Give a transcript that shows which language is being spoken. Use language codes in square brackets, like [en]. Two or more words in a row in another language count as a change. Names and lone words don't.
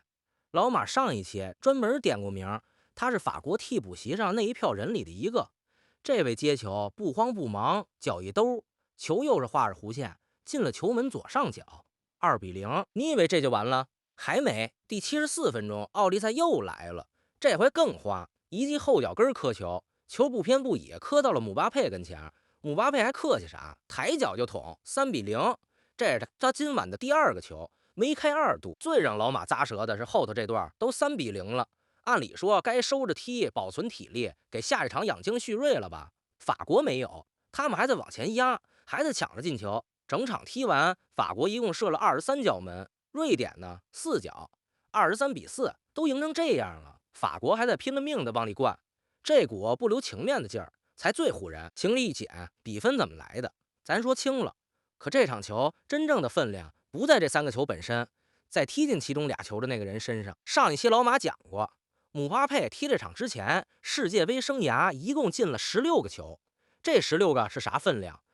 [zh] 老馬上一期專門點過名，他是法國替補席上那一票人裡的一個。這位接球不慌不忙，腳一兜，球又是畫着弧線進了球門左上角，2-0。你以為這就完了？還沒。第74分鐘，奧利賽又來了，這回更花，一記後腳跟磕球，球不偏不倚磕到了姆巴佩跟前，姆巴佩還客氣啥，抬腳就捅，3-0。這是他今晚的第2個球，梅開2度。最讓老馬咂舌的是後頭這段都3-0了，按理說該收着踢，保存體力，給下一場養精蓄銳了吧？法國沒有，他們還在往前壓，還在搶着進球。整場踢完，法國一共射了23腳門，瑞典呢4腳，23-4，都贏成這樣了，法國還在拼了命的往裡灌，這股不留情面的勁兒才最唬人。情理一減，比分怎麼來的？咱說清了。可這場球真正的分量不在這3個球本身，在踢進其中2球的那個人身上。上一期老馬講過，姆巴佩踢這場之前，世界杯生涯一共進了16個球，這16個是啥分量？